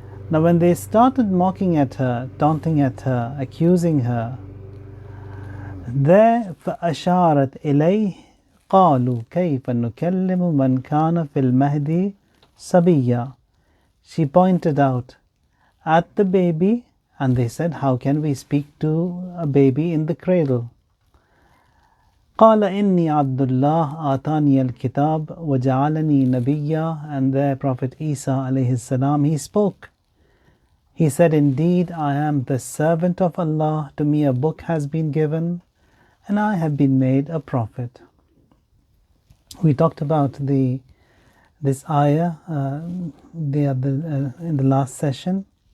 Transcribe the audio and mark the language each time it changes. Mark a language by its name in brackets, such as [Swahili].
[English] Now when they started mocking at her, taunting at her, accusing her, there [Arabic] فأشارت إليه قالوا كيف نكلم من كان في المهدي صبيا. [English] She pointed out at the baby, and they said, how can we speak to a baby in the cradle? [Arabic] قال إني عبد الله آتاني الكتاب وجعلني نبيا. [English] And there Prophet Isa alayhi salam, he spoke. He said, indeed I am the servant of Allah, to me a book has been given and I have been made a prophet. We talked about this ayah in the last session.